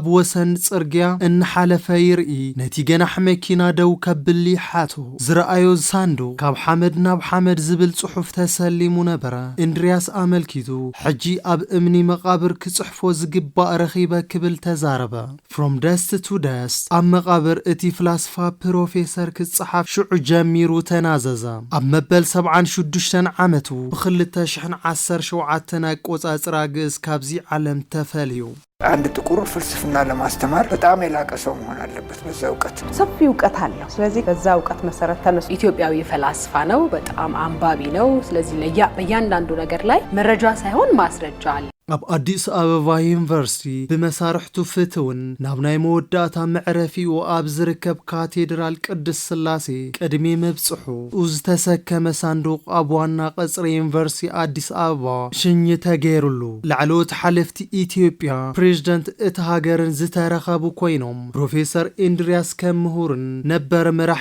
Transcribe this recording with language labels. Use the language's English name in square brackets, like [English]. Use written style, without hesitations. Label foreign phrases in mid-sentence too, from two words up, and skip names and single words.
[Tigrinya] ወሰን ጽርግያ እናሓለፈ ይርኢ ነቲ ገናሕ መኪና ደው ከብል ይሓቶ ዝረኣዮ ሳንዱቕ ካብ ሓመድ ናብ ሓመድ ዝብል ጽሑፍ ተሰሊሙ ነበረ እንድርያስ ኣመልኪቱ ሕጂ ኣብ እምኒ መቓብር ክጽሕፎ ዝግባእ ረኺበ ክብል ተዛረበ [English] From dust to dust [Tigrinya] ኣብ መቓብር እቲ ፍላስፋ ፕሮፌሰር ክጽሓፍ ሽዑ ጀሚሩ ተናዘዘ ኣብ መበል 76 ዓመቱ ብ2017 አቆጻጽራ ግእዝ ካብዚ ዓለም ተፈልዩ [Amharic] አንድ ጥቁር ፍልስፍና ለማስተማር በጣም የላቀ ሰው መሆን አለበት በዛ ዕውቀት ሰፊ ዕውቀት አለው ስለዚህ በዛ ዕውቀት መሰረት ተነሱ ኢትዮጵያዊ ፈላስፋ ነው በጣም አንባቢ ነው ስለዚህ በእያንዳንዱ ነገር ላይ መረጃ ሳይሆን ማስረጃ አለ [Tigrinya] ኣብ አዲስ አበባ ዩኒቨርሲቲ ብመሳርሕቱ ፍትውን ናብ ናይ መወዳእታ መዕረፊኡ ኣብ ዝርከብ ካቴድራል ቅድስ ስላሴ ቅድሚ መብጽሑ ዝተሰከመ ሳንዱቕ ኣብ ዋና ቀጽሪ ዩኒቨርሲቲ አዲስ አበባ ሽኝ ተገይሩሉ ላዕለዎት ሓለፍቲ ኢትዮጵያ ፕሬዝዳንት እቲ ሃገርን ዝተረኸቡ ኮይኖም ፕሮፌሰር እንድርያስ ከም ምሁርን ነበር መራሒ